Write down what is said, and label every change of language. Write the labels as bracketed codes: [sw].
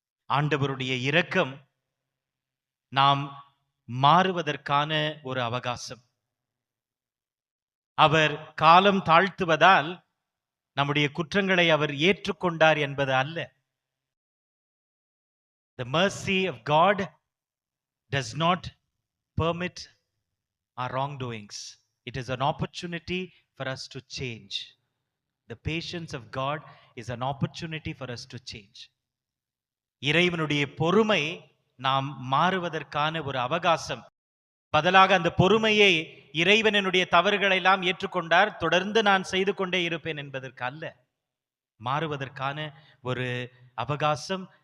[ta] ஆண்டவருடைய இரக்கம் நாம் மாறுவதற்கான ஒரு அவகாசம். அவர் காலம் தாழ்த்துவதால் நம்முடைய குற்றங்களை அவர் ஏற்றுக்கொண்டார் என்பது அல்ல. [en] The mercy of God does not permit our wrongdoings. It is an opportunity for us to change. The patience of God is an opportunity for us to change. [ta] இறைவனுடைய பொறுமை நாம் மாறுவதற்கான ஒரு அவகாசம். பதிலாக அந்த பொறுமையை இறைவனுடைய தவறுகளை எல்லாம் ஏற்றுக்கொண்டார், தொடர்ந்து நான் செய்து கொண்டே இருப்பேன் என்பதற்கு அல்ல, மாறுவதற்கான ஒரு அவகாசம்.